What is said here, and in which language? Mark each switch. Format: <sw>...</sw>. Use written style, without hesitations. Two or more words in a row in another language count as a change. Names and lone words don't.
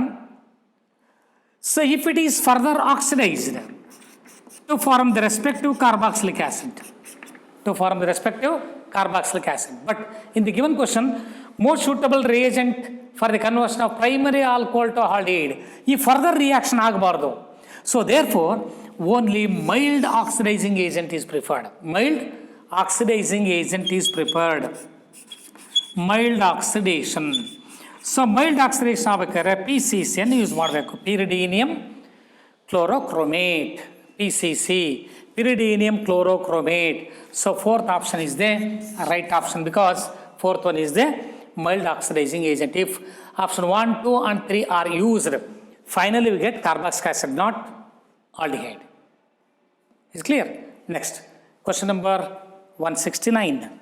<en>So if it is further oxidized to form the respective carboxylic acid, but in the given question, most suitable reagent for the conversion of primary alcohol to aldehyde, ಈ further reaction ಆಗಬಾರ್ದು. So therefore only mild oxidizing agent is preferred. Mild oxidizing agent is preferred. Mild oxidation. So mild oxidation</en> <kn>ಆಗಬೇಕಾದ್ರೆ PCC ಯೂಸ್ ಮಾಡಬೇಕು.</kn> <en>Pyridinium chlorochromate. PCC. Pyridinium chlorochromate. So fourth option is the right option because fourth one is the mild oxidizing agent. If option 1, 2 and 3 are used, finally we get carboxylic acid, not aldehyde. Is clear? Next, question number 169.</en>